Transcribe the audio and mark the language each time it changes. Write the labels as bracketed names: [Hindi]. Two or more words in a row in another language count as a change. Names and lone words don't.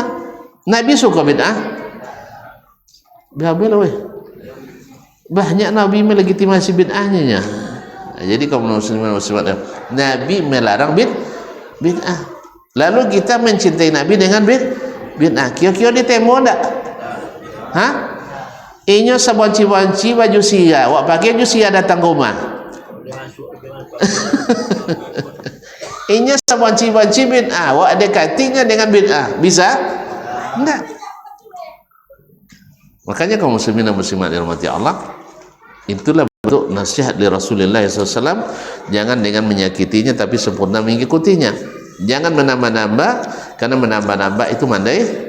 [Indonesian] Nabi suka bid'ah. Banyak Nabi melegitimasi bid'ahnya. Jadi kaum muslimin muslimat, Nabi melarang bid'ah. Lalu kita mencintai Nabi dengan bid'ah. [Minangkabau] Kio-kio ditemo ndak? Hah? Inyo sabonci-bonci baju sia, wak pakai baju sia datang ke rumah. Inyo sabonci-bonci bid'ah, wak dekatinya dengan bid'ah. Bisa? [Indonesian] Enggak. Makanya kaum muslimin dan muslimat dirahmati Allah, itulah bentuk nasihat dari Rasulullah SAW. Jangan dengan menyakitinya, tapi sempurna mengikutinya. Jangan menambah-nambah, karena menambah-nambah itu mandai.